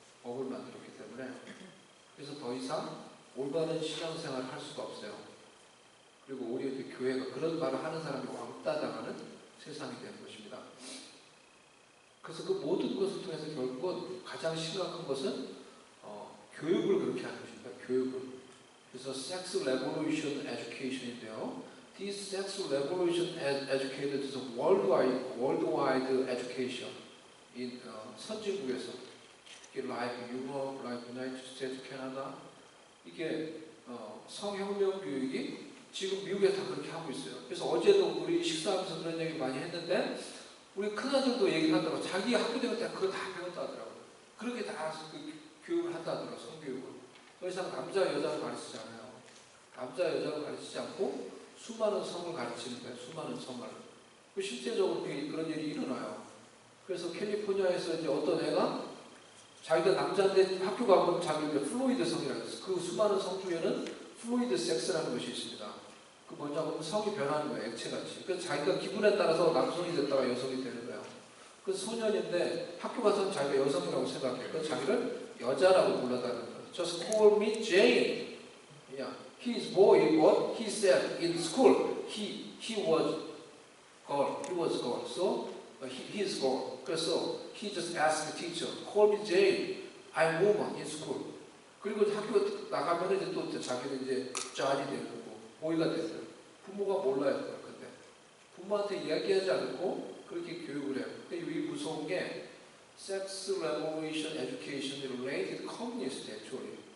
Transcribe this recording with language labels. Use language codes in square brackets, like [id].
[ko] 법을 만들었기 때문에. 그래서 더 이상 올바른 신앙생활을 할 수가 없어요. 그리고 오히려 교회가 그런 말을 하는 사람이 왕따 당하는 세상이 되는 것입니다. 그래서 그 모든 것을 통해서 결국은 가장 심각한 것은 교육을 그렇게 하는 것입니다. 교육을. [en] 그래서 Sex Revolution Education인데요. This Sex Revolution Education is a worldwide education in 선진국에서 like Europe, like United States, Canada [ko] 이게 성혁명 교육이 지금 미국에 다 그렇게 하고 있어요. 그래서 어제도 우리 식사하면서 그런 얘기 많이 했는데 우리 큰아들도 얘기를 하더라고. 자기 학교 다닐 때 그거 다 배웠다 하더라고. 그렇게 다 그 교육을 한다 하더라고. 성교육을. 더 이상 남자 여자를 가르치지 않아요. 남자 여자를 가르치지 않고 수많은 성을 가르치는 거예요. 수많은 성을. 실제적으로 그런 일이 일어나요. 그래서 캘리포니아에서 이제 어떤 애가 자기가 남자인데 학교 가면 자기가 플로이드 성이라고 했어요. 그 수많은 성 중에는 플로이드 섹스라는 것이 있습니다. 그 뭐냐면 성이 변하는 거예요. 액체같이. 그래서 자기가 기분에 따라서 남성이 됐다가 여성이 되는 거예요. 그 소년인데 학교 가서는 자기가 여성이라고 생각해요. 그래서 자기를 여자라고 불러다는 거예요. [en] Just call me Jane. Yeah. He is boy, but he said in school he was girl. He was girl. So he is girl. 그래서 he just asked the teacher, call me Jane. I'm woman in school. [ko] 그리고 학교 나가면 이제 또 자기는 이제 짠이 되는 거고 보이가 되는 거예요. 부모가 몰라요. 근데 부모한테 이야기하지 않고 그렇게 교육을 해요. 근데 이 무서운 게 [en] Sex Revolution Education related communist actually.